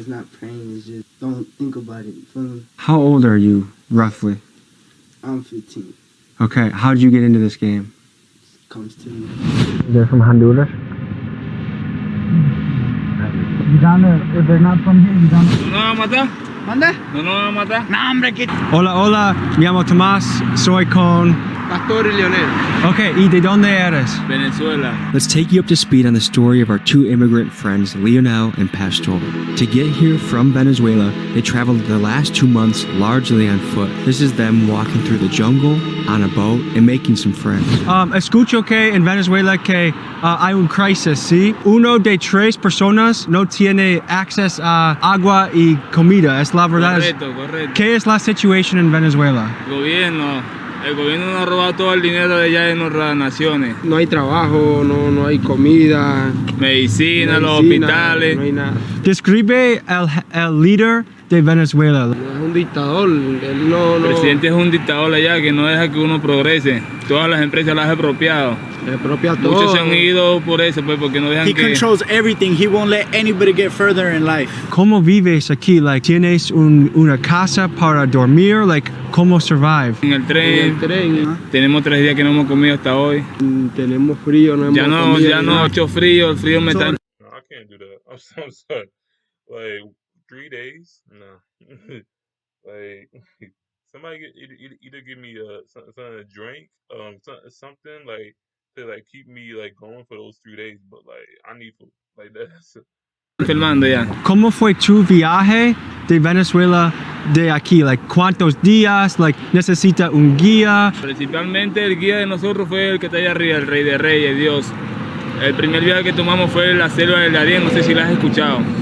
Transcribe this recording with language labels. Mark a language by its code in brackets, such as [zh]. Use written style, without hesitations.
[en] It's not praying, it's just don't think about it, you feel me? How old are you, roughly? I'm 15. Okay, how did you get into this game? Comes to me. They're from Honduras? You down there, if they're not from here, you down there. [es] ¿No nos van a matar? ¿Mande? ¿No nos van a matar? Nah, hombre, que... Hola, hola, me llamo Tomás, soy con... Pastor y Leonel. Okay, ¿y de dónde eres? Venezuela. [en] Let's take you up to speed on the story of our two immigrant friends, Leonel and Pastor. To get here from Venezuela, they traveled the last 2 months largely on foot. This is them walking through the jungle, on a boat, and making some friends. [es] Escucho que en Venezuela que hay un crisis, ¿sí? Uno de 3 personas no tiene acceso a agua y comida, es la verdad. Correcto, correcto. ¿Qué es la situación en Venezuela? El gobierno nos ha robado todo el dinero de allá de nuestras naciones. No hay trabajo, no hay comida, Medicina, los hospitales. no hay nada. Describe el líder de Venezuela. Es un dictador, él no... El presidente es un dictador allá que no deja que uno progrese. Todas las empresas las ha expropiado. Se propia todo. Muchos se han ido por eso, pues, porque no dejan [en] He [es] que... [en] controls everything. He won't let anybody get further in life. [es] ¿Cómo vives aquí? [en] Like, [es] ¿tienes una casa para dormir? [en] Like, [es] ¿cómo [en] survive? [es] En el tren. tren. Tenemos 3 días que no hemos comido hasta hoy. Tenemos frío, no hemos comido. Ya no ha hecho frío, el frío me está... [en] No, I can't do that. I'm sorry. Like 3 days? No. Like somebody either give me something to drink, something like to like keep me like going for those 3 days. But like I need food. Like that's. [es] Filmando ya. ¿Cómo fue tu viaje de Venezuela de aquí? [en] Like, [es] ¿cuántos días? Like, ¿necesita un guía? Principalmente el guía de nosotros fue el que está allá arriba, el Rey de Reyes, Dios. El primer viaje que tomamos fue la selva del Darién, no sé si la has escuchado.